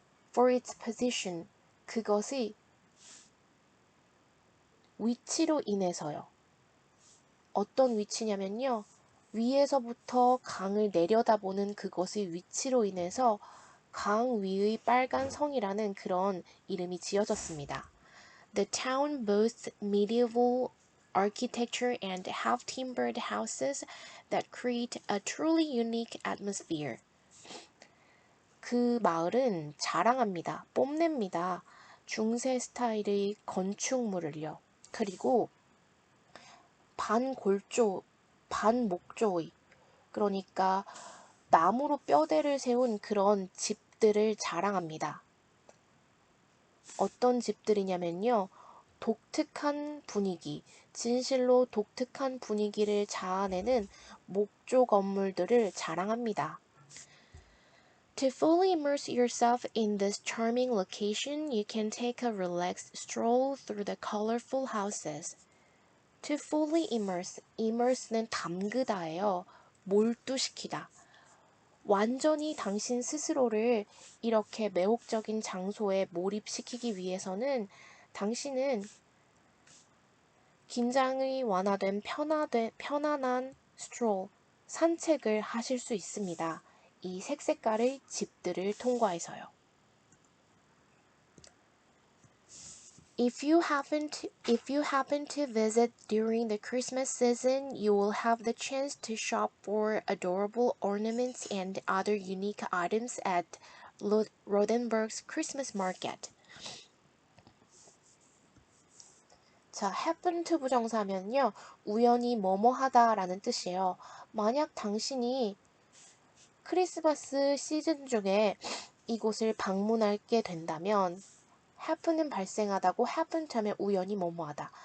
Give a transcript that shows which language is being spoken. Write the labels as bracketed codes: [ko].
[en] For its position [ko] 그것의 위치로 인해서요. 어떤 위치냐면요. 위에서부터 강을 내려다보는 그것의 위치로 인해서 강 위의 빨간 성이라는 그런 이름이 지어졌습니다. [en] The town boasts medieval architecture and half-timbered houses that create a truly unique atmosphere. [ko] 그 마을은 자랑합니다. 뽐냅니다. 중세 스타일의 건축물을요. 그리고 반골조, 반목조의 그러니까 나무로 뼈대를 세운 그런 집들을 자랑합니다. 어떤 집들이냐면요. 독특한 분위기, 진실로 독특한 분위기를 자아내는 목조 건물들을 자랑합니다. [en] To fully immerse yourself in this charming location, you can take a relaxed stroll through the colorful houses. To fully immerse, immerse는 [ko] 담그다예요. 몰두시키다. 완전히 당신 스스로를 이렇게 매혹적인 장소에 몰입시키기 위해서는 당신은 긴장이 완화된 편안한 stroll, 산책을 하실 수 있습니다. 이 색색깔의 집들을 통과해서요. [en] If you happen to visit during the Christmas season, you will have the chance to shop for adorable ornaments and other unique items at Rodenburg's Christmas market. [ko] 자, [en] happen to [ko] 부정사면요. 우연히 뭐뭐하다라는 뜻이에요. 만약 당신이 크리스마스 시즌 중에 이곳을 방문하게 된다면 happen은 발생하다고 [en] happen to [ko] 하면 우연히 뭐뭐하다.